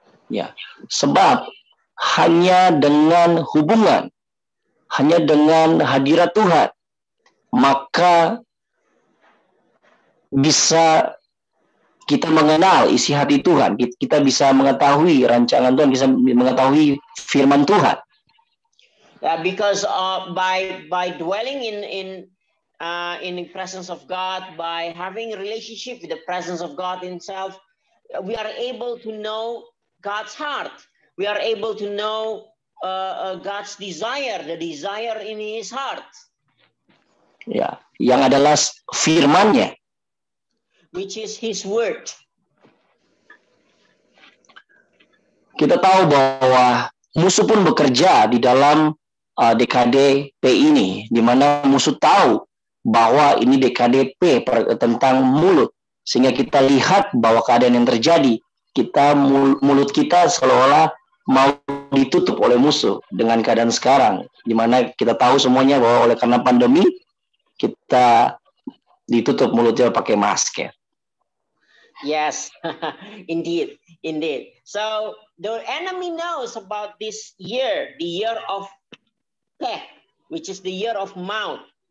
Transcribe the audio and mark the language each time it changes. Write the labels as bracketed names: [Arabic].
[Indonesian] Ya, sebab hanya dengan hubungan, hanya dengan hadirat Tuhan, maka bisa kita mengenal isi hati Tuhan, kita bisa mengetahui rancangan Tuhan, bisa mengetahui firman Tuhan. [English] Because by dwelling in the presence of God, by having a relationship with the presence of God Himself, we are able to know God's heart. We are able to know God's desire, the desire in His heart. [Indonesian] Ya, yang adalah firman-Nya, [English] which is His word. [Indonesian] Kita tahu bahwa musuh pun bekerja di dalam DKDP ini, di mana musuh tahu bahwa ini DKDP tentang mulut, sehingga kita lihat bahwa keadaan yang terjadi, mulut kita seolah-olah mau ditutup oleh musuh dengan keadaan sekarang, di mana kita tahu semuanya bahwa oleh karena pandemi kita ditutup mulutnya pakai masker. [English] Yes, indeed. So the enemy knows about this year, the year of Peh, which is the year of mouth.